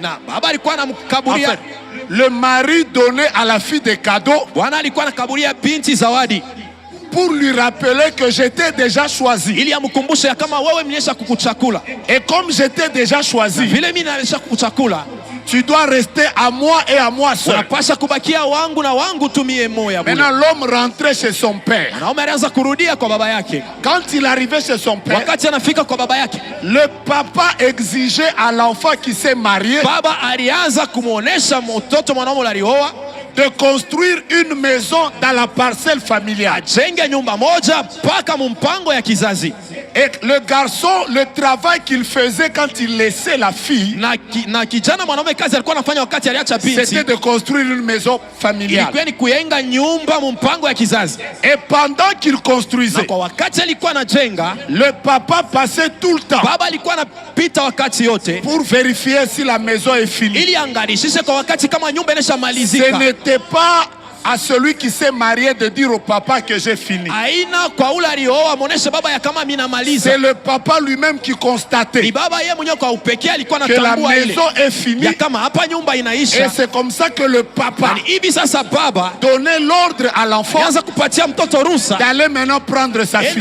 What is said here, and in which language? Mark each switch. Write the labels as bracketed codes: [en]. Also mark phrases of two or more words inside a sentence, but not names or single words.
[fr] En fait, le mari donnait à la fille des cadeaux pour lui rappeler que j'étais déjà choisi. Et comme j'étais déjà choisi, tu dois rester à moi et à moi seul. [sw] Unapasha kubakia wangu na wangu tu mie moya. [fr] Maintenant l'homme rentrait chez son père. [sw] Mwanaume alianza kurudia kwa baba yake. [fr] Quand il arrivait chez son père, [sw] wakati anafika kwa baba yake, [fr] le papa exigeait à l'enfant qui s'est marié, [sw] baba alianza kumuonesha mtoto mwanaume alioa, [fr] de construire une maison dans la parcelle familiale. [sw] Ajenge nyumba moja paka mumpango ya kizazi. [fr] Et le garçon, le travail qu'il faisait quand il laissait la fille, [sw] na kijana mwanaume kazi alikuwa anafanya wakati aliacha binti, [fr] c'était de construire une maison familiale. [sw] Ilikuwa ni kujenga nyumba mumpango ya kizazi. [fr] Et pendant qu'il construisait, [sw] na kwa wakati alikuwa anajenga, [fr] le papa passait tout le temps, [sw] baba alikuwa anapita wakati yote, [fr] pour vérifier si la maison est finie. [sw] Ili angalishishe kwa wakati kama nyumba inashamalizika. [fr] Ce n'était pas à celui qui s'est marié de dire au papa que j'ai fini. C'est le papa lui-même qui constatait que la maison est finie. Et c'est comme ça que le papa donnait l'ordre à l'enfant d'aller maintenant prendre sa fille.